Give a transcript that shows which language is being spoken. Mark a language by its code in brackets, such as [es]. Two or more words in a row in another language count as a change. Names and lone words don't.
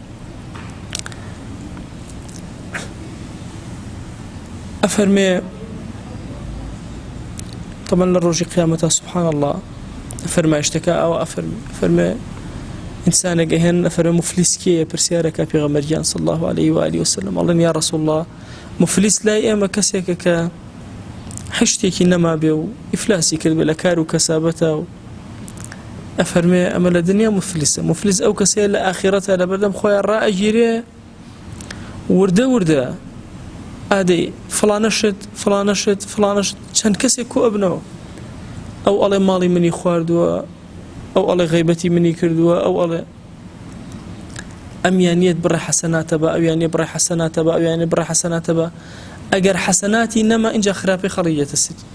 [ckb] ئەفەرمێ طبعا لە ڕۆژی قیامەتە [ar] سبحان الله [ckb] فەرمایشتەکە ئەوە ئەفەرمێ ئینسانێک ئەهێن ئەفەرمێ مفلیس کێیە پرسیارەکە پێغەمبەرگیان [ar] صلی الله عليه وآله وسلم [ckb] ئەڵێن [ar] یا رسول الله [ckb] مفلیس لای ئێمە کەسێکە کە هەشتێکی نەما بێ و ئیفلاسی کرد بێ لە کار و کەسابەتە و ئەفەرمێ ئەمە لە دنیا مفلیسە، مفلیس ئەو کەسەیە لە ئاخیرەتە لە بەردەم خۆیان ڕائەگیرێ وردە وردە ئادەی فڵانەشت چەند کەسێک کۆ ئەبنەوە، ئەو ئەڵێ ماڵی منی خواردووە، ئەو ئەڵێ غەیبەتی منی کردووە، ئەو ئەڵێ ئەمیانیت بڕێ حەسەناتە بە ئەویانێ بڕێ حەسەناتە بە ئەویانێ بڕێ حەسەناتە بە ئەگەر حەسەناتی نەما اینجا خراپی خەڵیەتە سر